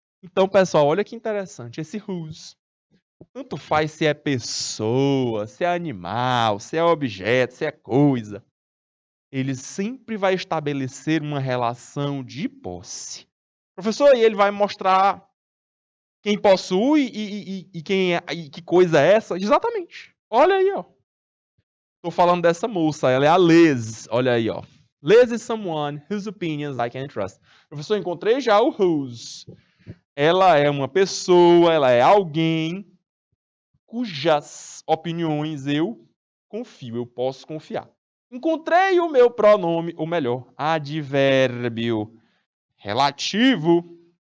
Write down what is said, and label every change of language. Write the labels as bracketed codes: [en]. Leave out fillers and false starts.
[pt] Então, pessoal, olha que interessante. Esse whose, tanto faz se é pessoa, se é animal, se é objeto, se é coisa, ele sempre vai estabelecer uma relação de posse. Professor, e ele vai mostrar quem possui e quem é, e que coisa é essa? Exatamente. Olha aí, ó. Tô falando dessa moça, ela é a Liz. Olha aí, ó. [en] Liz is someone whose opinions I can trust. [pt] Professor, encontrei já o whose. Ela é uma pessoa, ela é alguém cujas opiniões eu confio, eu posso confiar. Encontrei o meu pronome, ou melhor, advérbio relativo.